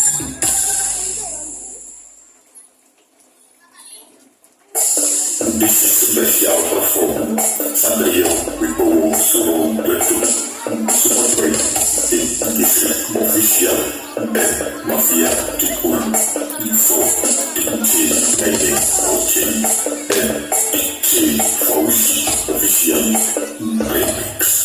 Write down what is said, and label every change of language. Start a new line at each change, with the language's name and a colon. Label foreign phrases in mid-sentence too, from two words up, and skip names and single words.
English: This is special perform
Indonesian: Sandria Wibowo Solo Betul sebagai tim distrik official dan mafia Kikun Info DJ Ede Oce dan DJ Fauzi official remix.